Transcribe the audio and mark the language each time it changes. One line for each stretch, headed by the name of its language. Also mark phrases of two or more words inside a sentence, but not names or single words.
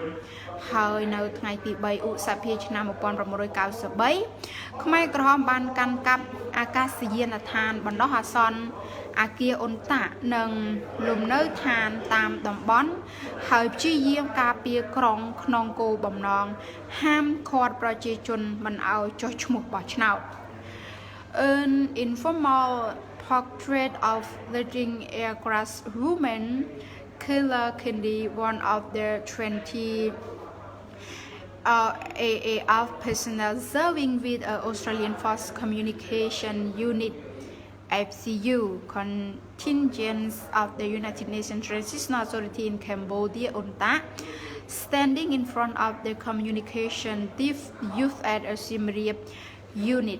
Khmer: ហើយនៅថ្ងៃទី3ឧសភាឆ្នាំ1993ខ្មែរក្រហមបានកាន់កាប់អា កាសយានដ្ឋានបណ្ដោះអាសន្នអាគារអ៊ុនតានិងលំនៅឋានតាមតំបន់ហើយព្យាយាមការពារក្រុងក្នុងគោលបំណងហាមឃាត់ប្រជាជនមិនឲ្យចុះឈ្មោះបោះឆ្នោត
English: An informal portrait of leading aircraft woman Killer Kennedy, one of the 20 AAF personnel serving with Australian Force Communication Unit FCU contingents of the United Nations Transitional Authority in Cambodia UNTA, standing in front of the communication youth at Siem Reap unit.